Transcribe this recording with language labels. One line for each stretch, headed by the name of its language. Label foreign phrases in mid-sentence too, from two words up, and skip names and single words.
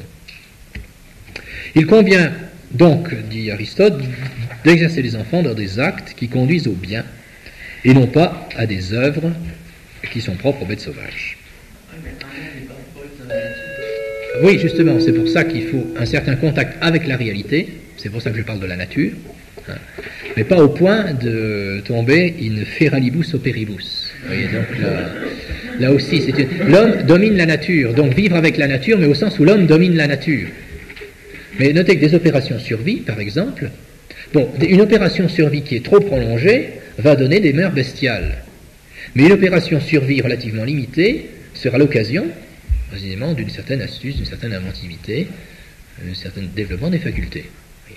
French: Il convient donc, dit Aristote, d'exercer les enfants dans des actes qui conduisent au bien, et non pas à des œuvres qui sont propres aux bêtes sauvages. Oui, justement, c'est pour ça qu'il faut un certain contact avec la réalité, c'est pour ça que je parle de la nature, mais pas au point de tomber
Latin: in feralibus operibus.
French: Vous voyez, donc là aussi, l'homme domine la nature, donc vivre avec la nature, mais au sens où l'homme domine la nature. Mais notez que des opérations survie, par exemple, une opération survie qui est trop prolongée va donner des mœurs bestiales. Mais une opération survie relativement limitée sera l'occasion, précisément, d'une certaine astuce, d'une certaine inventivité, d'un certain développement des facultés.